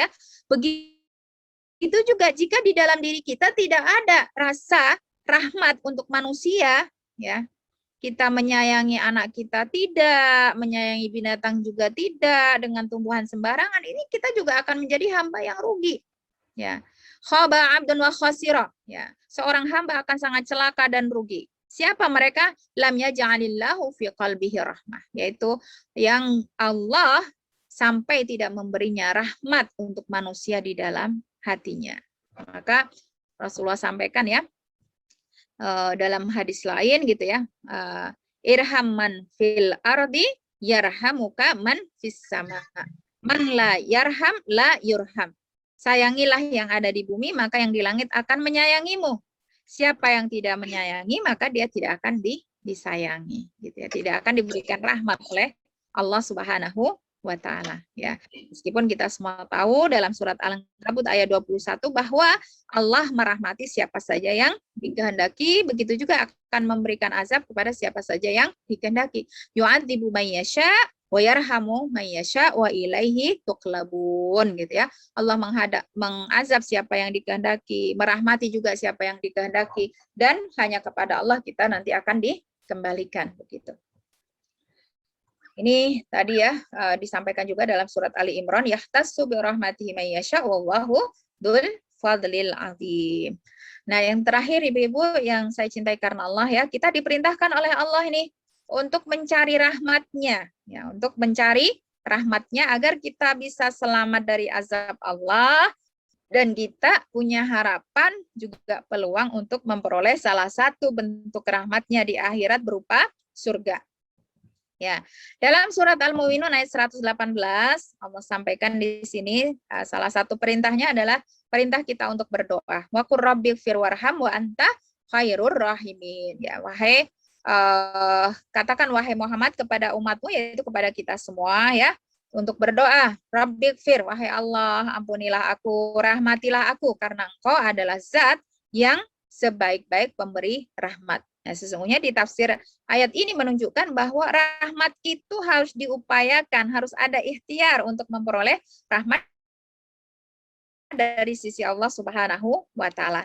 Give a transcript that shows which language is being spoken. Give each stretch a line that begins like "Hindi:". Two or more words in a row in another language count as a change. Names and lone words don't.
Indonesian: Begitu juga jika di dalam diri kita tidak ada rasa rahmat untuk manusia, ya, kita menyayangi anak kita tidak, menyayangi binatang juga tidak, dengan tumbuhan sembarangan, ini kita juga akan menjadi hamba yang rugi.
Arabic: Ya, خاب عبد وخسر.
Indonesian: Ya, seorang hamba akan sangat celaka dan rugi. Siapa mereka?
Arabic: لم يجعل الله في قلبه رحمة,
Indonesian: yaitu yang Allah sampai tidak memberinya rahmat untuk manusia di dalam hatinya. Maka Rasulullah sampaikan ya, dalam hadis lain gitu ya,
Arabic: ارحم من في الأرض يرحمك من في السماء، من لا يرحم لا يرحم.
Indonesian: Sayangilah yang ada di bumi, maka yang di langit akan menyayangimu. Siapa yang tidak menyayangi, maka dia tidak akan disayangi gitu ya, tidak akan diberikan rahmat oleh Allah
Arabic: سبحانه وتعالى
Indonesian: ya. Meskipun kita semua tahu dalam surat Al-Ankabut ayat 21 bahwa Allah merahmati siapa saja yang dikehendaki, begitu juga akan memberikan azab kepada siapa saja yang dikehendaki.
Arabic: يعذب من يشاء ويرحم من يشاء وإليه تقلبون
Indonesian: gitu ya. Allah mengazab siapa yang dikehendaki, merahmati juga siapa yang dikehendaki, dan hanya kepada Allah kita nanti akan dikembalikan begitu. Ini tadi ya disampaikan juga dalam surat Ali Imran,
Arabic: يختص برحمته من يشاء والله ذو الفضل العظيم.
Indonesian: Nah, yang terakhir Ibu-ibu yang saya cintai karena Allah ya, kita diperintahkan oleh Allah ini untuk mencari rahmatnya ya, untuk mencari rahmatnya agar kita bisa selamat dari azab Allah dan kita punya harapan juga peluang untuk memperoleh salah satu bentuk rahmatnya di akhirat berupa surga. Ya, dalam surat Al-Mu'minun ayat 118 Allah sampaikan di sini salah satu perintahnya adalah perintah kita untuk berdoa.
Arabic: وقل رب اغفر وارحم وأنت خير الراحمين.
Indonesian: Ya, katakan wahai Muhammad kepada umatmu, yaitu kepada kita semua ya, untuk berdoa. Rabbighfir, wahai Allah, ampunilah aku, rahmatilah aku, karena Engkau adalah zat yang sebaik-baik pemberi rahmat. Nah, sesungguhnya di tafsir ayat ini menunjukkan bahwa rahmat itu harus diupayakan, harus ada ikhtiar untuk memperoleh rahmat dari sisi Allah
Arabic: سبحانه وتعالى.